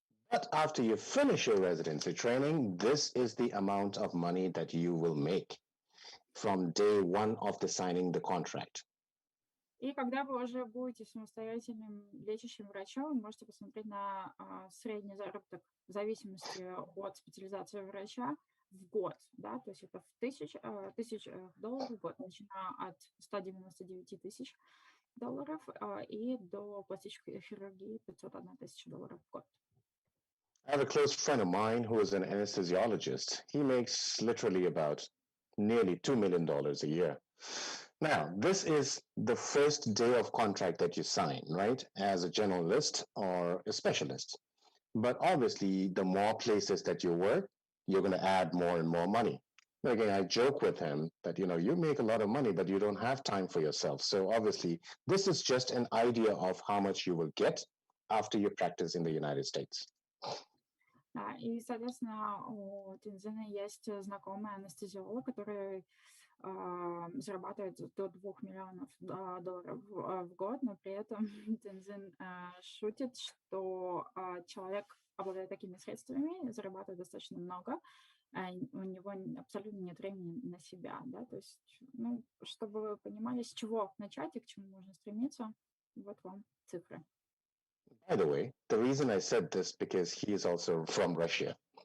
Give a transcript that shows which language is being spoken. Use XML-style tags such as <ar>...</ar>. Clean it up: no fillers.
<en>But after you finish your residency training, this is the amount of money that you will make from day one of the signing the contract.</en> <ru>И когда вы уже будете самостоятельным лечащим врачом, вы можете посмотреть на средний заработок в зависимости от специализации врача в год, да, то есть это в тысяч долларов в год, начиная от 199 тысяч долларов и до пластической хирургии 501 тысяча долларов в год.</ru> <en>I have a close friend of mine who is an anesthesiologist. He makes literally about nearly $2 million a year. Now, this is the first day of contract that you sign, right, as a generalist or a specialist. But obviously, the more places that you work, you're going to add more and more money. Again, I joke with him that, you make a lot of money, but you don't have time for yourself. So obviously, this is just an idea of how much you will get after you practice in the United States.</en> <ru>И, соответственно, у Тинзина есть знакомый анестезиолог, который зарабатывает до 2 миллионов долларов в год, но при этом Тинзин шутит, что человек, обладая такими средствами, зарабатывает достаточно много, у него абсолютно нет времени на себя, да, то есть, ну, чтобы вы понимали, с чего начать и к чему нужно стремиться, вот вам цифры.</ru> <en>By the way, the reason I said this because he is also from Russia.</en>